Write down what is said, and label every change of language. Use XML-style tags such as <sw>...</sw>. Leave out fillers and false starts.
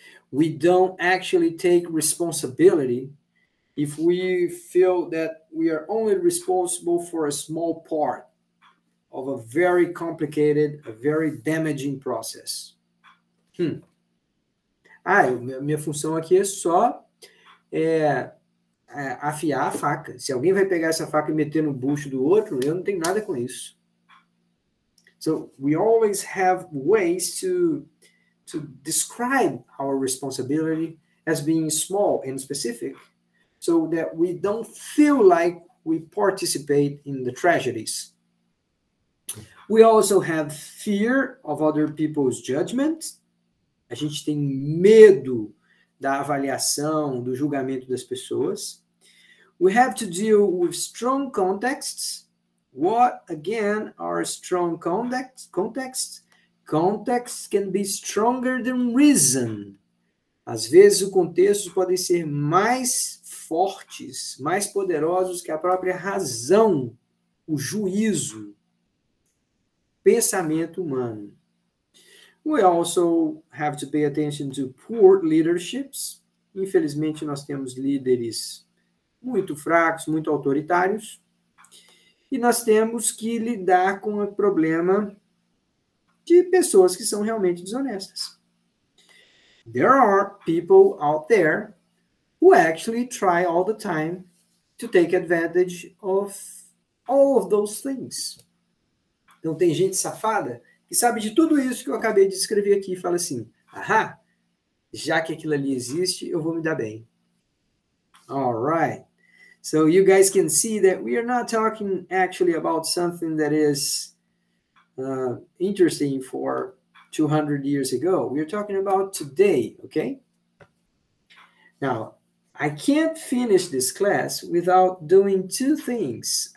<en>We don't actually take responsibility if we feel that we are only responsible for a small part of a very complicated, a very damaging process.</en> <pt>Minha função aqui é só afiar a faca. Se alguém vai pegar essa faca e meter no bucho do outro, eu não tenho nada com isso.</pt> <en>So we always have ways to describe our responsibility as being small and specific, so that we don't feel like we participate in the tragedies. We also have fear of other people's judgment.</en> <pt>A gente tem medo da avaliação, do julgamento das pessoas.</pt> <en>We have to deal with strong contexts. What, again, are strong contexts? Contexts can be stronger than reason.</en> <pt>Às vezes, os contextos podem ser mais fortes, mais poderosos que a própria razão, o juízo, pensamento humano.</pt> <en>We also have to pay attention to poor leaderships.</en> <pt>Infelizmente, nós temos líderes muito fracos, muito autoritários. E nós temos que lidar com o problema de pessoas que são realmente desonestas.</pt> <en>There are people out there who actually try all the time to take advantage of all of those things.</en> <pt>Então, tem gente safada que sabe de tudo isso que eu acabei de escrever aqui e fala assim, já que aquilo ali existe, eu vou me dar bem.</pt> <en>All right. So you guys can see that we are not talking actually about something that is interesting for 200 years ago. We're talking about today, okay? Now, I can't finish this class without doing two things.</en>